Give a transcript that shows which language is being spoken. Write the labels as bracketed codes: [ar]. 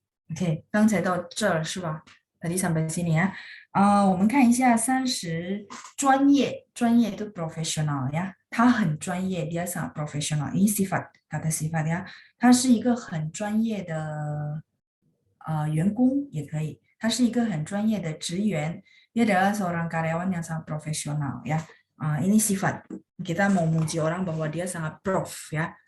[zh] OK， 刚才到这儿是吧？ [id] Tadi sampai sini ya. [zh] 我们看一下30专业itu profesional ya. 他很专业 [id] dia sangat profesional. Ini sifat, kata sifat ya. [zh] 他是一个很专业的员工也可以。他是一个很专业的职员。 [id] Dia adalah seorang karyawan yang sangat profesional ya. Ini sifat. Kita mau muji orang bahwa dia sangat prof ya.